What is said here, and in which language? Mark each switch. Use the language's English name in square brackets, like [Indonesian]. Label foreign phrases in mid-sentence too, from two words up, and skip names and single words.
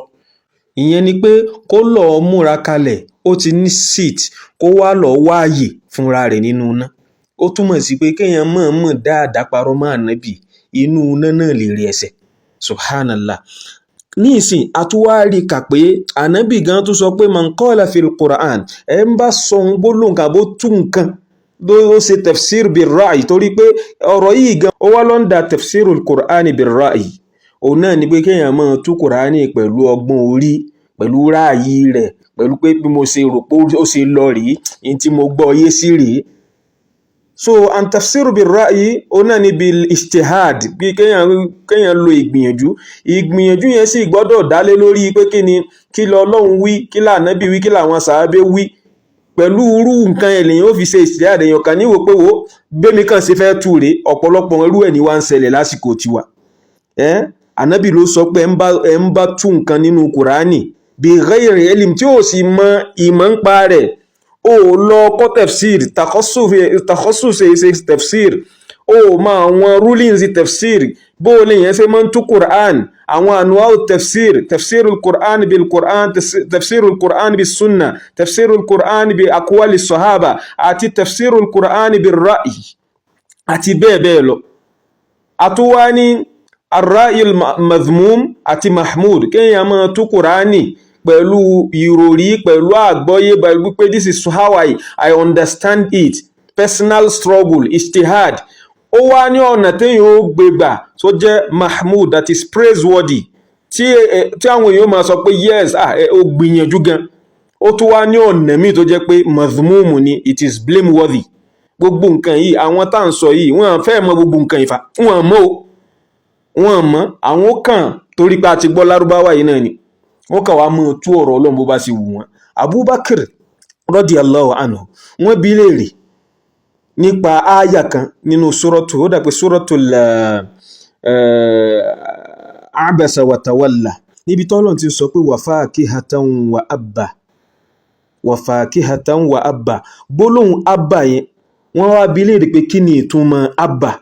[Yoruba] Ìyẹn ni pé kó lọ múra kalẹ̀, ó ti ní seat, kó wá lọ wáàyè fúnra rẹ̀ nínú náà. Ó túmọ̀ sí pé kéèyàn mọ̀ọ́mọ̀ dáadáa parọ́ mọ́ ànábì inú náà lè rí ẹsẹ̀. Subhanallah. Ní ìsìn àtúwárí kà pé ànábì gan tó sọ pé [Arabic] من قال في القرآن, [Yoruba] ẹ ń bá sọ ń gbólóhùn kàbó tún nǹkan ló ṣe [Arabic] تفسير بالرأي, [Yoruba] torí pé ọ̀rọ̀ yìí gan ó wá lọ́ndà [Arabic] تفسير القرآن بالرأي. [Yoruba] Òun náà ni pé kéèyàn máa tú Kùránì pẹ̀lú ọgbọ́n orí, pẹ̀lú ráàyè rẹ̀, pẹ̀lú pé bí mo ṣe rò pé ó ṣe lọ rèé, ní tí mo gbọ́ yé sí rèé. [Arabic] So أن تفسير بالرأي [Yoruba] ona ni [Arabic] بالاجتهاد, [Yoruba] bí kéèyàn lo ìgbìyànjú yẹn sì gbọ́dọ̀ dálé lórí pé kí lọ Ọlọ́run wí, kí l'Ànábì wí, kí làwọn sàábé wí. Pẹ̀lú irú nǹkan èlèyàn ó fi ṣe ijtihad, èèyàn kan níwò pé wo bẹ́mi kan ṣe fẹ́ tú rèé. Ọ̀pọ̀lọpọ̀ irú ẹ̀ ní wá ń ṣẹlẹ̀ lásìkò tiwa. Ànábì ló sọ pé ẹ ń bá tú nǹkan nínú Kùránì [Arabic] بغير علم [Yoruba] tí ó sì mọ ìmọ̀ ń pa rẹ̀, ó lọ kọ́ tafsir, takhasus ṣe tafsir, ó ma àwọn rulings tafsir, bó lè yẹn ṣe mọ́ tú Qur'an, àwọn [Arabic] أنواع التفسير تفسير القرآن بالقرآن تفسير القرآن بالسنة تفسير القرآن بأقوال الصحابة, [Yoruba] àti [Arabic] تفسير القرآن بالرأي, [Yoruba] àti bẹ́ẹ̀ bẹ́ẹ̀ lọ. Àtúwá ní [Arabic] الرأي المذموم [Yoruba] àti mahmud, kéèyàn máa tú Qur'ani pẹ̀lú ìròrí, pẹ̀lú àgbọ́yé, pẹ̀lú pé [English] this is how I understand it, personal struggle, [Yoruba] ijtihad. Ó wá ní ọ̀nà téèyàn ó gbégbà tó jẹ́ mahmud, [English] that is praiseworthy, [Yoruba] tí àwọn èèyàn máa sọ pé yes, ó gbìyànjú gan. Ó tún wá ní ọ̀nà míì tó jẹ́ pé madhmum ni, [English] it is blameworthy. [Yoruba] Gbogbo nǹkan yìí àwọn tá ń sọ yìí wọ́n fẹ́ mọ gbogbo nǹkan ìfà, wọ́n mọ̀ àwọn kan torí pé a ti gbọ́ Lárúbáwá yìí náà ni wọ́n kàn wá mọ́ tú ọ̀rọ̀ Ọlọ́run bó bá sì wù wọ́n. Abubakar [Arabic] رضي الله عنه [Yoruba] wọ́n bi léèrè nípa ááyà kan nínú suratu, ó dà pé suratul Abasa wa Tawalla, níbi tọ́lọ́run ti sọ pé [Arabic] وفاكهة وأبا وفاكهة وأبا, [Yoruba] gbólóhùn abba yẹn wọ́n wá bi léèrè pé kí ni ìtumọ̀ abba.